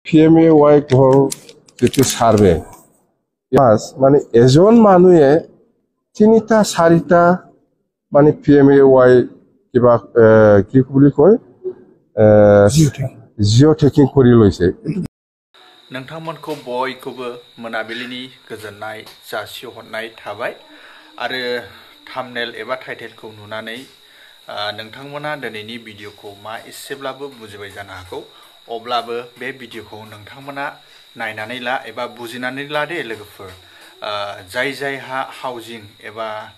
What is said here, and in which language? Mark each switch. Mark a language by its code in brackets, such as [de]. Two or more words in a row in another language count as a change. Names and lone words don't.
[as] PMAY ঘৰ যেটো সার্ভে মানে এজন মানুহে 3টা 4টা মানে PMAY কিবা কি বুলি কয় [en] geo tagging [as] কৰি লৈছে [brx] नोंथांमोनखौ बयखौबो मोनाबिलिनि गोजोननाय जासिहरनाय थाबाय आरो थाम्बनेल एबा टाइटेलखौ नुनानै नोंथांमोना दिनैनि भिडिअखौ मा एसेब्लाबो बुजिबाय जानो हागौ अब्लाबो बे भिडिअखौ नोंथांमोना नायनानै ला एबा बुजिनानै ला दे लोगोफोर जाय जायहा हाउजिं एबा